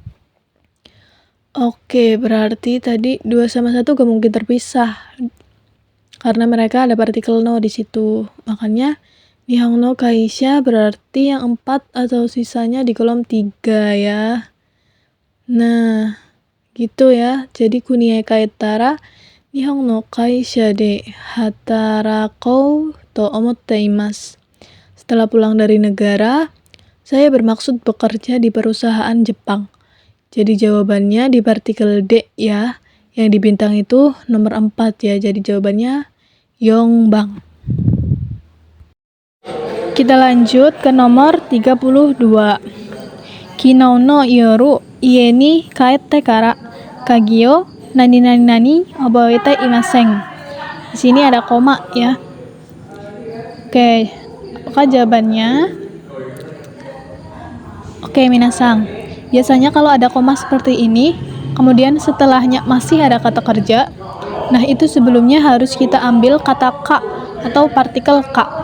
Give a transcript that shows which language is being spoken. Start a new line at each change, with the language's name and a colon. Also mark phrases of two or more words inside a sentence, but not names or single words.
Indonesian: Oke, berarti tadi 2 sama 1 gak mungkin terpisah. Karena mereka ada partikel no di situ. Makanya
Japanese: 日本語の会社
Indonesian: berarti yang 4 atau sisanya di kolom 3 ya. Nah, gitu ya.
Japanese: Jadi 国へ帰ったら日本語の会社で働こうと思っています.
Indonesian: Setelah pulang dari negara, saya bermaksud bekerja di perusahaan Jepang. Jadi jawabannya di partikel D ya. Yang di bintang itu nomor 4 ya. Jadi jawabannya Yongbang. Kita lanjut ke nomor 32.
Japanese: 昨日の夜家に帰ってから鍵を何何何覚えていません.
Indonesian: Di sini ada koma ya. Oke, apakah jawabannya? Oke, minasang. Biasanya kalau ada koma seperti ini, kemudian setelahnya masih ada kata kerja, nah itu sebelumnya harus kita ambil kata ka atau partikel ka.